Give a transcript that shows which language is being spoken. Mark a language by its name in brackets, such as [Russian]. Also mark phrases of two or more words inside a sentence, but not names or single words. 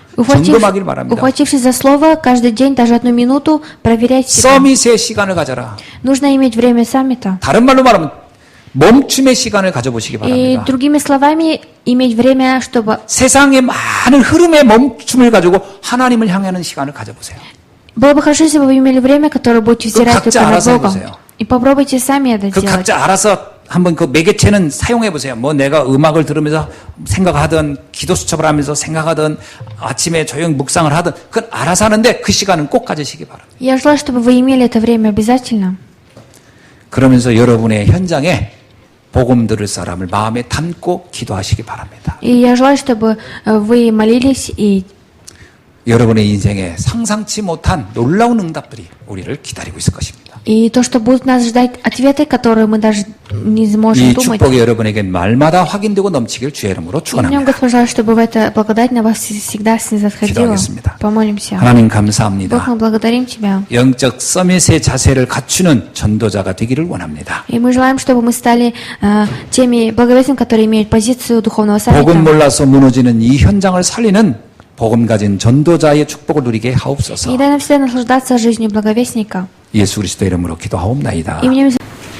[Russian] Ухватив- [Korean] 점검하기를 바랍니다. [Russian] Ухватившись за слово, каждый день, даже 1 минуту, проверять себя. [Korean] 서밋의 시간을 가져라. [Russian] Нужно иметь время саммита. [Korean] 다른 말로 말하면 멈춤의 시간을 가져보시기 [Russian] И [Korean] 바랍니다. [Russian] другими словами, иметь время, чтобы [Korean] 세상의 많은 흐름의 멈춤을 가지고 하나님을 향하는 시간을 가져보세요. [Russian] было бы хорошо, если бы вы имели время, которое будете взирать [Korean] 각자 [Russian] только на [Korean] 알아서 [Russian] Бога. [Korean] 해보세요. [Russian] И попробуйте сами это [Korean] 그 [Russian] делать. [Korean] 각자 알아서 한번 그 매개체는 사용해 보세요. 뭐 내가 음악을 들으면서 생각하든 기도 수첩을 하면서 생각하든 아침에 조용 묵상을 하든 그건 알아서 하는데 그 시간은 꼭 가지시기 바랍니다. [Russian] Я желаю, чтобы вы имели это время обязательно. [Korean] 그러면서 여러분의 현장에 복음 들을 사람을 마음에 담고 기도하시기 바랍니다. [Russian] И я желаю, чтобы вы молились и [Korean] 여러분의 인생에 상상치 못한 놀라운 응답들이 우리를 기다리고 있을 것입니다. [Russian] то, что будут нас ждать ответы, которые мы даже не сможем [Korean] 이 [Russian] думать. [Korean] 축복이 여러분에게 말마다 확인되고 넘치길 주의 이름으로 [Russian] И в нем, [Korean] 축원합니다. [Russian] Господь, желаю, чтобы в это благодать на вас всегда снизходила. [Korean] 기도하겠습니다. [Russian] Помолимся. [Korean] 하나님 [Russian] Бог, [Korean] 감사합니다. [Russian] мы благодарим Тебя. [Korean] 영적 서밋의 자세를 갖추는 전도자가 되기를 원합니다. [Russian] И мы желаем, чтобы мы стали теми благовестными, которые имеют позицию духовного [Korean] 복음 [Russian] саммита. [Korean] 몰라서 무너지는 이 현장을 살리는 복음 가진 전도자의 축복을 누리게 [Russian] И [Korean] 하옵소서. [Russian] дай нам всегда наслаждаться жизнью благовестника. [Korean] 예수 그리스도 이름으로 기도하옵나이다. [Russian] Именем